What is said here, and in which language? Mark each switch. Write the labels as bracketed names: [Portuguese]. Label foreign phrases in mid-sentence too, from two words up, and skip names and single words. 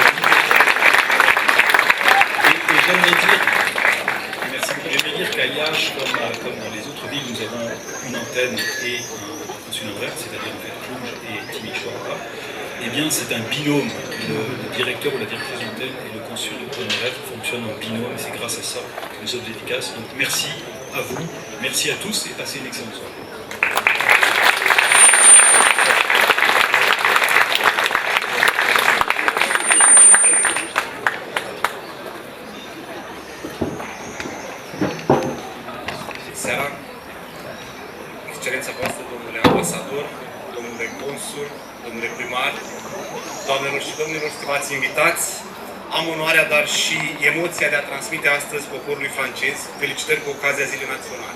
[French] J'aimerais dire qu'à Iași, comme dans les autres villes, nous avons une antenne et un consul honoraire, c'est-à-dire en fait Cluj et Timișoara, eh bien c'est un binôme. Le directeur ou la directrice d'antenne et le consul honoraire fonctionnent en binôme et c'est grâce à ça que nous sommes efficaces. Donc merci à vous, merci à tous et passez une excellente soirée. [Romanian] Seara, Excelența voastră, domnule ambasador, domnule consul, domnule primar, doamnelor și domnilor, stimați invitați, am onoarea, dar și emoția de a transmite astăzi poporului francez felicitări cu ocazia Zilei Naționale.